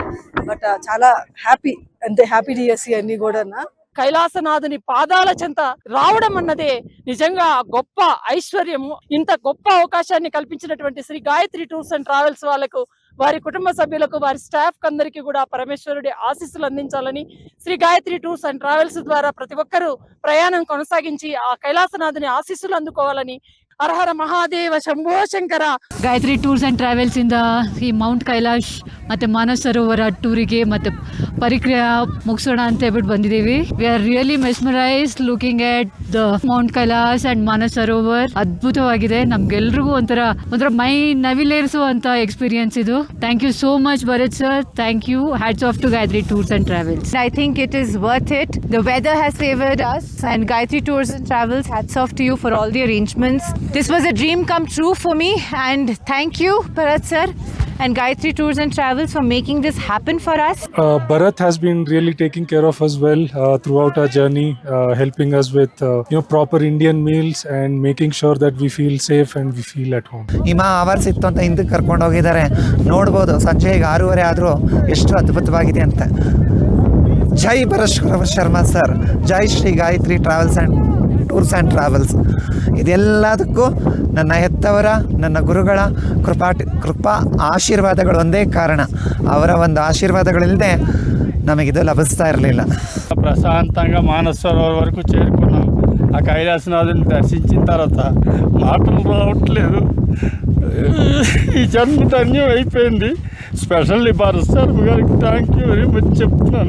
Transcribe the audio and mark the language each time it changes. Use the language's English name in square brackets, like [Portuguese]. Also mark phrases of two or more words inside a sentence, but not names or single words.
[Telugu] బట్ చాలా హ్యాపీ, అంటే హ్యాపీ డిఎస్సి అన్ని కూడా కైలాసనాథుని పాదాల చెంత రావడం అన్నదే నిజంగా గొప్ప ఐశ్వర్యము. ఇంత గొప్ప అవకాశాన్ని కల్పించినటువంటి శ్రీ గాయత్రి టూర్స్ అండ్ ట్రావెల్స్ వాళ్ళకు, వారి కుటుంబ సభ్యులకు, వారి స్టాఫ్ అందరికీ కూడా పరమేశ్వరుడి ఆశీస్సులు అందించాలని, శ్రీ గాయత్రి టూర్స్ అండ్ ట్రావెల్స్ ద్వారా ప్రతి ఒక్కరూ ప్రయాణం కొనసాగించి ఆ కైలాసనాథుని ఆశీస్సులు అందుకోవాలని. [Sanskrit] ಹರ ಹರ ಮಹಾದೇವ ಶಂಭೋ ಶಂಕರ. [Kannada] ಗಾಯತ್ರಿ ಟೂರ್ಸ್ ಆ್ಯಂಡ್ ಟ್ರಾವೆಲ್ಸಿಂದ ಈ ಮೌಂಟ್ ಕೈಲಾಶ್ ಮತ್ತು ಮಾನಸ್ ಸರೋವರ ಟೂರಿಗೆ ಮತ್ತು ಪರಿಕ್ರಿಯೆ ಮುಗಿಸೋಣ ಅಂತ ಹೇಳ್ಬಿಟ್ಟು ಬಂದಿದ್ದೀವಿ. [English] We are really mesmerized looking at the Mount Kailash and Manas Sarovar. [Kannada] ಅದ್ಭುತವಾಗಿದೆ. ನಮ್ಗೆಲ್ರಿಗೂ ಒಂಥರ ಮೈ ನವಿಲೇರಿಸುವಂಥ ಎಕ್ಸ್ಪೀರಿಯನ್ಸ್ ಇದು. [English] Thank you so much Bharat sir. Thank you. Hats off to Gayatri Tours and Travels. I think it is worth it. The weather has favored us, and Gayatri Tours and Travels, hats off to you for all the arrangements. This was a dream come true for me, and thank you, Bharat sir and Gayatri Tours and Travels for making this happen for us. Bharat has been really taking care of us well throughout our journey, helping us with proper Indian meals and making sure that we feel safe and we feel at home. [Kannada] ಹಿಮ ಅವರ್ಸ್ ಇತ್ತು ಅಂತ ಹಿಂದಕ್ಕೆ ಕರ್ಕೊಂಡು ಹೋಗಿದ್ದಾರೆ. ನೋಡ್ಬೋದು ಸಂಜೆ 6:30 ಆದರೂ ಎಷ್ಟು ಅದ್ಭುತವಾಗಿದೆ ಅಂತ. ಜೈ ಭರತ್ ಶರ್ಮಾ ಸರ್, ಜೈ ಶ್ರೀ ಗಾಯತ್ರಿ ಟ್ರಾವೆಲ್ಸ್ ಆ್ಯಂಡ್ ಟೂರ್ಸ್ ಆ್ಯಂಡ್ ಟ್ರಾವೆಲ್ಸ್. ಇದೆಲ್ಲದಕ್ಕೂ ನನ್ನ ಹೆತ್ತವರ, ನನ್ನ ಗುರುಗಳ ಕೃಪಾ ಆಶೀರ್ವಾದಗಳು ಒಂದೇ ಕಾರಣ. ಅವರ ಒಂದು ಆಶೀರ್ವಾದಗಳಿಲ್ಲದೆ ನಮಗಿದು ಲಭಿಸ್ತಾ ಇರಲಿಲ್ಲ. [Telugu] ప్రశాంతంగా మానస్ సరోవర్ వరకు చేరుకున్నాం. ఆ కైలాసనాథుని దర్శించిన తర్వాత మాటలు రావట్లేదు. ఈ జన్మ ధన్యం అయిపోయింది. స్పెషల్లీ భారత్ శర్మ గారికి [English] thank you very much [Telugu] చెప్తున్నాను.